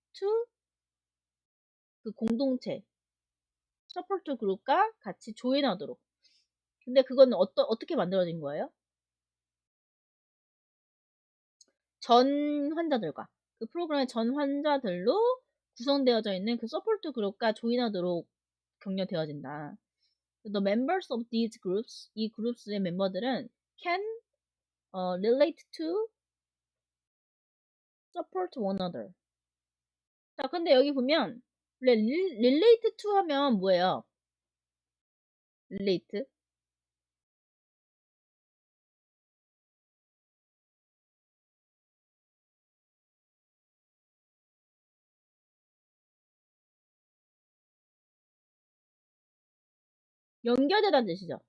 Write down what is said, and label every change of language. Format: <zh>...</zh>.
<ko>to 그 공동체 서포트 그룹과 같이 조인하도록. 근데 그건 어떻게 만들어진 거예요? 전 환자들과 그 프로그램의 전 환자들로 구성되어져 있는 그 서포트 그룹과 조인하도록 격려되어진다.</ko> <en>The members of these groups,</en> <ko>이 그룹스의 멤버들은</ko> <en>can relate to support one another.</en> <ko>자, 근데 여기 보면 relate to 하면 뭐예요? relate 연결되다는 뜻이죠.</ko>